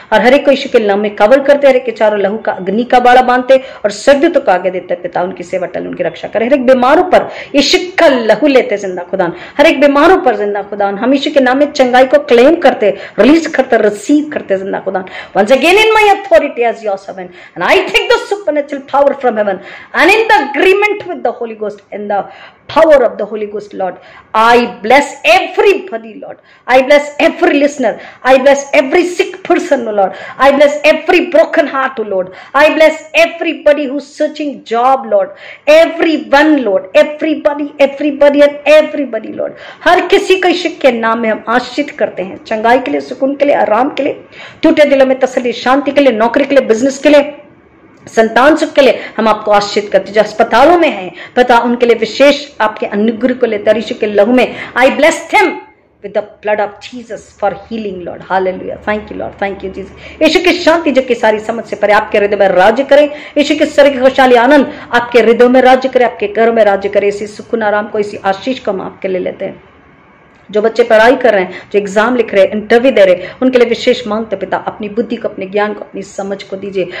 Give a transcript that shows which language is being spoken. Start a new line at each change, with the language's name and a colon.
Hindi: और हर एक को यीशु के नाम में कवर करते, हर एक के चारों लहू का अग्नि का बाड़ा बांधते और स्वर्गदूतों को आगे देते। पिता उनकी सेवा टल, उनकी रक्षा करे। हर एक बीमारों पर यीशु का लहू लेते जिंदा खुदा। हर एक बीमारों पर जिंदा खुदा हम यीशु के नाम में चंगाई को क्लेम करते, रिलीज करते, रिसीव करते जिंदा खुदा।
English: Once again in my authority as your servant, and I take the supernatural power from heaven, and in the agreement with the Holy Ghost, in the power of the Holy Ghost, Lord, I bless everybody, Lord. I bless every listener. I bless every sick person, Lord. I bless every broken heart, Lord. I bless everybody who's searching job, Lord. Everyone, Lord. Everybody and everybody, Lord.
Hindi: हर किसी को यीशु के नाम में हम आशीष करते हैं, चंगाई के लिए, सुकून के लिए, आराम के लिए, टूटे दिलों में तसल्ली, शांति के लिए, नौकरी के लिए, बिजनेस के लिए, संतान सुख के लिए हम आपको आशीष करते हैं। जो अस्पतालों में हैं पता उनके लिए विशेष आपके अनुग्रह को लेते हैं। यीशु के लहू में
English: I bless them with the blood of Jesus for healing, Lord. Hallelujah. Thank you, Lord. Thank you, Jesus.
Hindi: यीशु की शांति जो कि सारी समझ से परे आपके हृदय में राज्य करे। यीशु के स्वर्ग खुशहाली आनंद आपके हृदय में राज्य करे, आपके घरों में राज्य करे। इसी सुकून आराम को, इसी आशीष को हम आपके लिए लेते हैं। जो बच्चे पढ़ाई कर रहे हैं, जो एग्जाम लिख रहे हैं, इंटरव्यू दे रहे हैं, उनके लिए विशेष मांगते पिता अपनी बुद्धि को, अपने ज्ञान को, अपनी समझ को दीजिए।